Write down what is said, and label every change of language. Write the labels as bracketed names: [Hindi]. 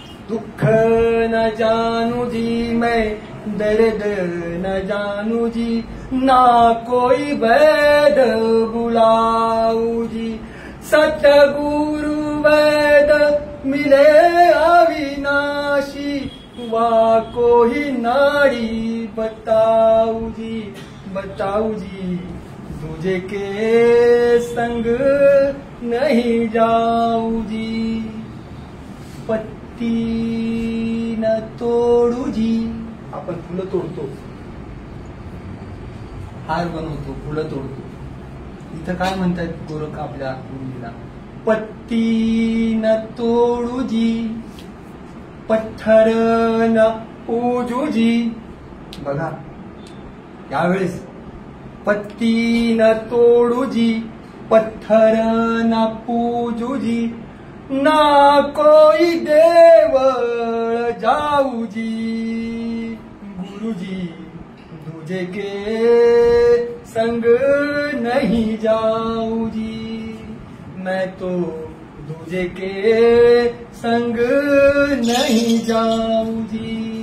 [Hindi] दुख न जानू जी, मैं दर्द न जानू जी, ना कोई वैद बुलाऊ जी, सतगुरु वैद मिले अविनाशी, वा कोई नाड़ी बताऊ जी, बताऊ जी, तुझे के संग नहीं जाऊ जी. पत्ती न तोडू जी, [Marathi] आपण फुलं तोडतो, हार बनवतो, फुलं तोडतो. इथं काय म्हणतात गोरख आपल्या मुलीला, [Hindi] पत्ती न तोडू जी, पत्थर न पूजू जी. [Marathi] बघा यावेळेस [Hindi] पत्ती न तोडू जी, पत्थर न पूजू जी, ना कोई देवळ जाऊ जी, गुरुजी तुझे के संग नहीं जाऊ जी, मैं तो दूजे के संग नहीं जाऊ जी.